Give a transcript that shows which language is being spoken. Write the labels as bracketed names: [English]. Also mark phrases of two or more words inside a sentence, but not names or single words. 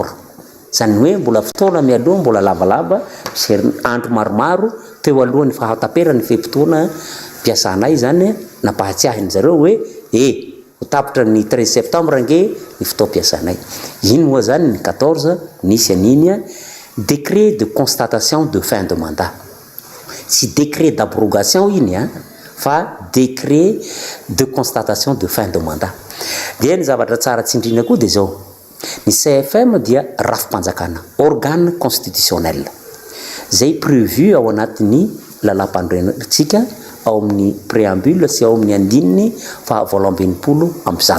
[Malagasy] Zany hoe mbola fotoana mialoha mbola lavalava andro maromaro teo alohan'ny fahataperany fe-potoana mpiasanay zany nampahatsiahiny zareo hoe tapitra ny 13 septembre nge ny fotoam-piasanay. Iny moa zany ny 14 nisy aniny [French] décret de constatation de fin de mandat. [Malagasy] Tsy [French] décret d'abrogation [Malagasy] iny fa [French] décret de constatation de fin de mandat. [Malagasy] Dia ny zavatra tsara tsindrina koa dia zao. Ny CFM dia rafim-panjakana, [French] organe constitutionnel. [Malagasy] Zay prévu ao anatin'ny lalam-pandrentsika ao amin'ny préambule sy ao amin'ny andininy fa 2020.